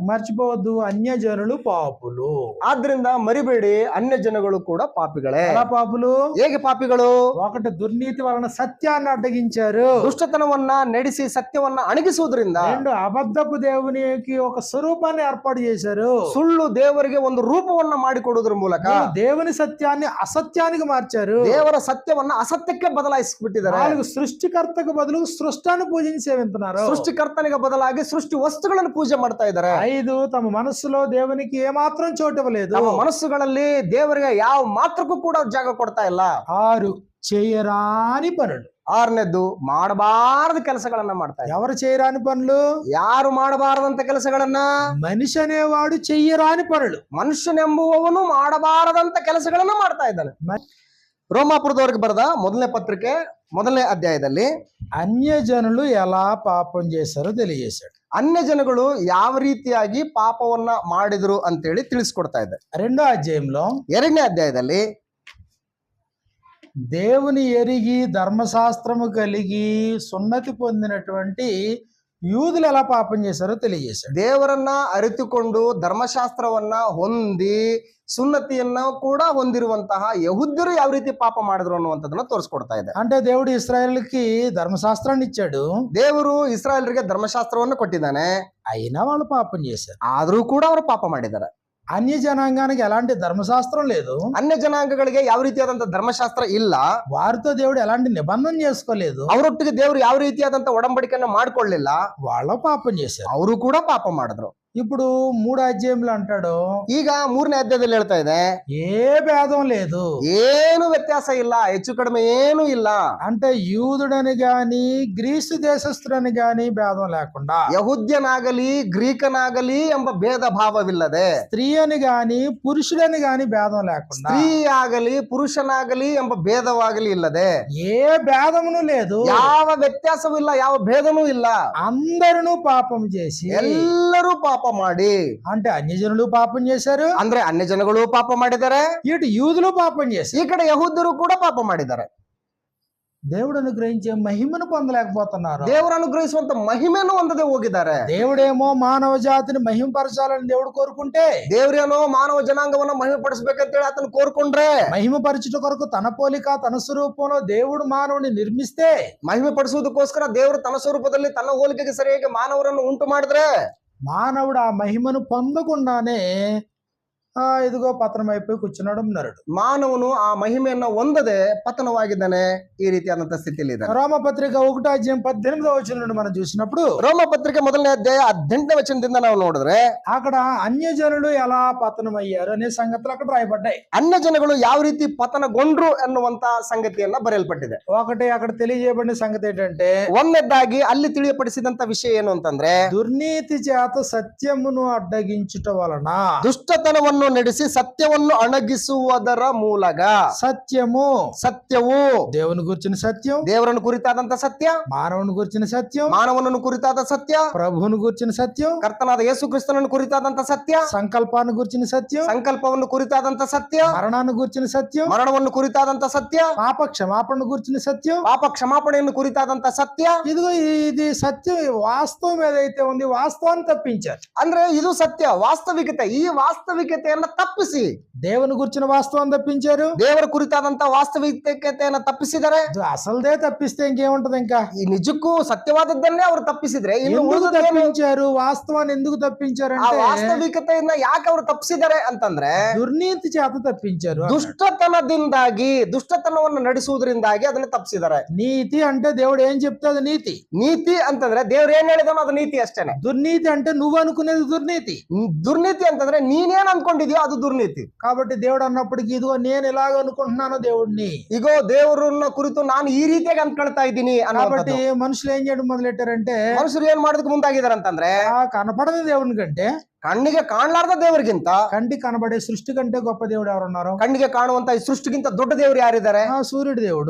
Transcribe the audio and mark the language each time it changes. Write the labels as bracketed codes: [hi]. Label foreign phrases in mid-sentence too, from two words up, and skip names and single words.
[te] మర్చిపోవద్దు, అన్యజనులు పాపులు. [kn] ಆದ್ರಿಂದ ಮರಿಬೇಡಿ, ಅನ್ಯ ಜನಗಳು ಕೂಡ ಪಾಪಿಗಳೇ. [te] ఎలా పాపులు? [kn] ಹೇಗೆ ಪಾಪಿಗಳು? [te] ఒకటి, దుర్నీతి వలన సత్యాన్ని అడ్డగించారు. [kn] ದುಷ್ಟತನವನ್ನ ನಡೆಸಿ ಸತ್ಯವನ್ನ ಅಣಗಿಸುವುದರಿಂದ. [te] రెండు, అబద్ధపు దేవునికి ఒక స్వరూపాన్ని ఏర్పాటు చేశారు. [kn] ಸುಳ್ಳು ದೇವರಿಗೆ ಒಂದು ರೂಪವನ್ನ ಮಾಡಿಕೊಡುವುದರ ಮೂಲಕ [te] దేవుని సత్యాన్ని అసత్యానికి మార్చారు. [kn] ದೇವರ ಸತ್ಯವನ್ನ ಅಸತ್ಯಕ್ಕೆ ಬದಲಾಯಿಸಿಬಿಟ್ಟಿದ್ದಾರೆ. [te] నాలుగు, సృష్టికర్తకు బదులు సృష్టాన్ని పూజించి సేవిస్తున్నారు. [kn] ಸೃಷ್ಟಿಕರ್ತನಿಗೆ ಬದಲಾಗಿ ಸೃಷ್ಟಿ ವಸ್ತುಗಳನ್ನು ಪೂಜೆ ಮಾಡ್ತಾ ಇದ್ದಾರೆ. [te] ఐదు, తమ మనస్సులో దేవునికి ఏమాత్రం చోటు ఇవ్వలేదు. [kn] ನಮ್ಮ ಮನಸ್ಸುಗಳಲ್ಲಿ ದೇವರಿಗೆ ಯಾವ ಮಾತ್ರಕ್ಕೂ ಕೂಡ ಜಾಗ ಕೊಡ್ತಾ ಇಲ್ಲ. [te] ఆరు, చేయరాని పనులు. [kn] ಆರನೇದ್ದು, ಮಾಡಬಾರದ ಕೆಲಸಗಳನ್ನ ಮಾಡ್ತಾ ಇದ್ದಾರೆ. [te] ఎవరు చేయరాని పనులు? [kn] ಯಾರು ಮಾಡಬಾರದಂತ ಕೆಲಸಗಳನ್ನ? [te] మనిషి అనేవాడు చెయ్యరాని పనులు. [kn] ಮನುಷ್ಯನೆಂಬುವವನು ಮಾಡಬಾರದಂತ ಕೆಲಸಗಳನ್ನ ಮಾಡ್ತಾ ಇದ್ದಾನೆ. ರೋಮಾಪುರದವರಿಗೆ ಬರೆದ ಮೊದಲನೇ ಪತ್ರಿಕೆ 1ನೇ ಅಧ್ಯಾಯದಲ್ಲಿ [te] అన్యజనులు ఎలా పాపం చేశారో తెలియజేశాడు. [kn] ಅನ್ಯ ಜನಗಳು ಯಾವ ರೀತಿಯಾಗಿ ಪಾಪವನ್ನ ಮಾಡಿದ್ರು ಅಂತೇಳಿ ತಿಳಿಸ್ಕೊಡ್ತಾ ಇದೆ. [te] 2వ అధ్యాయంలో [kn] 2ನೇ ಅಧ್ಯಾಯದಲ್ಲಿ [te] దేవుని ఎరిగి ధర్మశాస్త్రము కలిగి సున్నతి పొందినటువంటి యూదులు ఎలా పాపం చేశారో తెలియజేశాడు. [kn] ದೇವರನ್ನ ಅರಿತುಕೊಂಡು ಧರ್ಮಶಾಸ್ತ್ರವನ್ನ ಹೊಂದಿ ಸುನ್ನತಿಯನ್ನ ಕೂಡ ಹೊಂದಿರುವಂತಹ ಯಹೂದ್ಯರು ಯಾವ ರೀತಿ ಪಾಪ ಮಾಡಿದ್ರು ಅನ್ನುವಂಥದ್ದನ್ನ ತೋರಿಸ್ಕೊಡ್ತಾ ಇದೆ. [te] అంటే దేవుడు ఇశ్రాయేలుకి ధర్మశాస్త్రాన్ని ఇచ్చాడు. [kn] ದೇವರು ಇಸ್ರಾಯೇಲರಿಗೆ ಧರ್ಮಶಾಸ್ತ್ರವನ್ನು ಕೊಟ್ಟಿದ್ದಾನೆ. [te] అయినా వాళ్ళు పాపం చేశారు. [kn] ಆದ್ರೂ ಕೂಡ ಅವರು ಪಾಪ ಮಾಡಿದ್ದಾರೆ. [te] అన్య జనాంగానికి ఎలాంటి ధర్మశాస్త్రం లేదు. [kn] ಅನ್ಯ ಜನಾಂಗಗಳಿಗೆ ಯಾವ ರೀತಿಯಾದಂತಹ ಧರ್ಮಶಾಸ್ತ್ರ ಇಲ್ಲ. [te] వారితో దేవుడు ఎలాంటి నిబంధన చేసుకోలేదు. [kn] ಅವರೊಟ್ಟಿಗೆ ದೇವರು ಯಾವ ರೀತಿಯಾದಂತಹ ಒಡಂಬಡಿಕೆಯನ್ನು ಮಾಡ್ಕೊಳ್ಳಿಲ್ಲ. [te] వాళ్ళ పాపం చేశారు. [kn] ಅವರು ಕೂಡ ಪಾಪ ಮಾಡಿದ್ರು. [te] ఇప్పుడు 3వ అధ్యాయంలో అంటాడు, [kn] ಈಗ 3ನೇ ಅಧ್ಯಾಯದಲ್ಲಿ ಹೇಳ್ತಾ ಇದೆ, [te] ఏ భేదం లేదు, [kn] ಏನು ವ್ಯತ್ಯಾಸ ಇಲ್ಲ, ಹೆಚ್ಚು ಕಡಿಮೆ ಏನು ಇಲ್ಲ. [te] అంటే యూదుడని గాని గ్రీసు దేశస్థుడని గాని భేదం లేకుండా, [kn] ಯಹೂದ್ಯನಾಗಲಿ ಗ್ರೀಕನಾಗಲಿ ಎಂಬ ಭೇದ ಭಾವವಿಲ್ಲದೆ, [te] స్త్రీ అని గాని పురుషుడని గాని భేదం లేకుండా, [kn] ಸ್ತ್ರೀ ಆಗಲಿ ಪುರುಷನಾಗಲಿ ಎಂಬ ಭೇದವಾಗಲಿ ಇಲ್ಲದೆ, [te] ఏ భేదమును లేదు, [kn] ಯಾವ ವ್ಯತ್ಯಾಸವೂ ಇಲ್ಲ, ಯಾವ ಭೇದನೂ ಇಲ್ಲ. [te] అందరూ పాపం చేసి, [kn] ಎಲ್ಲರೂ ಪಾಪ ಮಾಡಿ, [te] అంటే అన్యజనులు పాపం చేశారు, [kn] ಅಂದ್ರೆ ಅನ್ಯ ಜನಗಳು ಪಾಪ ಮಾಡಿದ್ದಾರೆ, [te] ఇటు యూదులు పాపం చేశారు, [kn] ಈ ಕಡೆ ಯಹೂದ್ಯರು ಕೂಡ ಪಾಪ ಮಾಡಿದ್ದಾರೆ. [te] దేవుడు అనుగ్రహించే మహిమను పొందలేకపోతున్నారు. [kn] ದೇವರು ಅನುಗ್ರಹಿಸುವಂತ ಮಹಿಮೆಯನ್ನು ಹೊಂದದೆ ಹೋಗಿದ್ದಾರೆ. [te] దేవుడేమో మానవ జాతిని మహిమపరచాలని దేవుడు కోరుకుంటే, [kn] ದೇವರೇನೋ ಮಾನವ ಜನಾಂಗವನ್ನ ಮಹಿಮೆ ಪಡಿಸಬೇಕಂತೇಳಿ ಆತನ ಕೋರ್ಕೊಂಡ್ರೆ, [te] మహిమపరచుట కొరకు తన పోలిక తన స్వరూపంలో దేవుడు మానవుని నిర్మిస్తే, [kn] ಮಹಿಮೆ ಪಡಿಸುವುದಕ್ಕೋಸ್ಕರ ದೇವರು ತನ್ನ ಸ್ವರೂಪದಲ್ಲಿ ತನ್ನ ಹೋಲಿಕೆಗೆ ಸರಿಯಾಗಿ ಮಾನವರನ್ನು ಉಂಟು ಮಾಡಿದ್ರೆ, [te] మానవుడు ఆ మహిమను పొందకుండానే ఇదిగో పతనం అయిపోయి కూర్చున్నాడు నరుడు. [kn] ಮಾನವನು ಆ ಮಹಿಮೆಯನ್ನ ಹೊಂದದೆ ಪತನವಾಗಿದ್ದಾನೆ. ಈ ರೀತಿಯಾದಂತಹ ಸ್ಥಿತಿಯಲ್ಲಿ ಇದೆ. [te] రోమపత్రిక 1వ అధ్యాయం 18వ వచనం నుండి మనం చూసినప్పుడు, [kn] ರೋಮಪತ್ರಿಕೆ 1ನೇ ಅಧ್ಯಾಯ 18ನೇ ವಚನದಿಂದ ನಾವು ನೋಡಿದ್ರೆ, [te] అక్కడ అన్యజనులు ఎలా పతనం అయ్యారు అనే సంగతులు అక్కడ రాయబడ్డాయి. [kn] ಅನ್ಯ ಜನಗಳು ಯಾವ ರೀತಿ ಪತನಗೊಂಡ್ರು ಎನ್ನುವಂತ ಸಂಗತಿಯನ್ನ ಬರೆಯಲ್ಪಟ್ಟಿದೆ. [te] ఒకటి అక్కడ తెలియజేయబడిన సంగతి ఏంటంటే, [kn] ಒಂದನೇದಾಗಿ ಅಲ್ಲಿ ತಿಳಿಯಪಡಿಸಿದಂತ ವಿಷಯ ಏನು ಅಂತಂದ್ರೆ, [te] దుర్నీతి చేత సత్యమును అడ్డగించుట వలన, [kn] ದುಷ್ಟತನವನ್ನು ನಡೆಸಿ ಸತ್ಯವನ್ನು ಅಣಗಿಸುವುದರ ಮೂಲಕ, [te] సత్యము దేవుని గురించిన సత్యం, [kn] ದೇವರನ್ನು ಕುರಿತಾದಂತ ಸತ್ಯ, [te] మానవుని గురించిన సత్యం, [kn] ಮಾನವನನ್ನು ಕುರಿತಾದ ಸತ್ಯ, [te] ప్రభువుని గురించిన సత్యం, [kn] ಕರ್ತನಾದ ಯೇಸು ಕ್ರಿಸ್ತನನ್ನು ಕುರಿತಾದಂತ ಸತ್ಯ, [te] సంకల్పాన్ని గురించిన సత్యం, [kn] ಸಂಕಲ್ಪವನ್ನು ಕುರಿತಾದಂತ ಸತ್ಯ, [te] మరణాన్ని గురించిన సత్యం, [kn] ಮರಣವನ್ನು ಕುರಿತಾದಂತ ಸತ್ಯ, [te] పాప క్షమాపణ గురించిన సత్యం, [kn] ಪಾಪ ಕ್ಷಮಾಪಣೆಯನ್ನು ಕುರಿತಾದಂತ ಸತ್ಯ. [te] ఇదిగో ఇది సత్యం, వాస్తవం ఏదైతే ఉంది వాస్తవాన్ని తప్పించారు. [kn] ಅಂದ್ರೆ ಇದು ಸತ್ಯ, ವಾಸ್ತವಿಕತೆ. ಈ ವಾಸ್ತವಿಕತೆಯನ್ನ ತಪ್ಪಿಸಿ [te] దేవుని గురించిన వాస్తవం తప్పించారు, [kn] ದೇವರ ಕುರಿತಾದಂತ ವಾಸ್ತವಿಕತೆಯನ್ನ ತಪ್ಪಿಸಿದರೆ, [te] అసలుదే తప్పిస్తే ఇంకేముంటది? ఇంకా [kn] ಈ ನಿಜಕ್ಕೂ ಸತ್ಯವಾದದ್ದನ್ನೇ ಅವರು ತಪ್ಪಿಸಿದ್ರೆ ಇನ್ನು [te] ఎందుకు తప్పించారు? వాస్తవాన్ని ఎందుకు తప్పించారు [kn] ಆ [te] అంటే, [kn] ವಾಸ್ತವಿಕತೆಯನ್ನ ಯಾಕೆ ಅವರು ತಪ್ಪಿಸಿದ್ದಾರೆ ಅಂತಂದ್ರೆ, [te] దుర్నీతి చేత తప్పించారు. [kn] ದುಷ್ಟತನದಿಂದಾಗಿ, ದುಷ್ಟತನವನ್ನು ನಡೆಸುವುದರಿಂದಾಗಿ ಅದನ್ನ ತಪ್ಪಿಸಿದ್ದಾರೆ. [te] నీతి అంటే దేవుడు ఏం చెప్తే అది నీతి. [kn] ನೀತಿ ಅಂತಂದ್ರೆ ದೇವ್ರು ಏನ್ ಹೇಳಿದಾನೋ ಅದು ನೀತಿ ಅಷ್ಟೇನೆ. [te] దుర్నీతి అంటే నువ్వు అనుకునేది దుర్నీతి. [kn] ದುರ್ನೀತಿ ಅಂತಂದ್ರೆ ನೀನೇನ್ ಅನ್ಕೊಂಡಿದ್ಯೋ ಅದು ದುರ್ನೀತಿ. [te] కాబట్టి దేవుడు అన్నప్పటికీ ఇదిగో నేను ఇలాగ అనుకుంటున్నాను దేవుడిని, [kn] ఇగో ದೇವರನ್ನ ಕುರಿತು ನಾನು ಈ ರೀತಿಯಾಗಿ ಅನ್ಕೊಳ್ತಾ ಇದ್ದೀನಿ [te] కాబట్టి [kn] ಅನ್ನೋದು. [te] మనుషులు ఏం చేయడం మొదలెట్టారంటే, [kn] ಮನುಷ್ಯರು ಏನ್ ಮಾಡೋದಕ್ಕೆ ಮುಂದಾಗಿದ್ದಾರೆ ಅಂತಂದ್ರೆ, [te] ఆ కనపడని దేవుని కంటే [kn] ಕಣ್ಣಿಗೆ ಕಾಣಲಾರ್ದ ದೇವರಿಗಿಂತ, [te] కంటి కనబడే సృష్టి కంటే గొప్ప దేవుడు ఎవరున్నారు? [kn] ಕಣ್ಣಿಗೆ ಕಾಣುವಂತ ಈ ಸೃಷ್ಟಿಗಿಂತ ದೊಡ್ಡ ದೇವರು ಯಾರಿದ್ದಾರೆ? [te] సూర్యుడు దేవుడు,